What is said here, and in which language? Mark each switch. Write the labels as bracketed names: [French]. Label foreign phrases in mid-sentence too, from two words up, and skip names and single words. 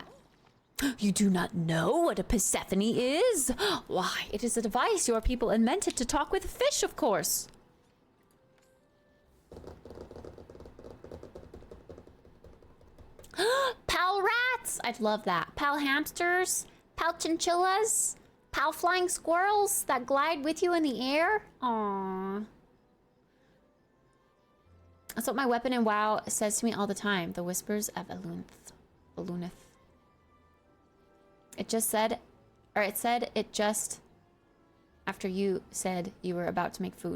[English] You do not know what a Persephone is? Why, it is a device your people invented to talk with fish, of course. Pal rats! I'd love that. Pal hamsters? Pal chinchillas? Pal flying squirrels that glide with you in the air? Aww. That's what my weapon in WoW says to me all the time. The whispers of Elunith. It said it just after you said you were about to make food.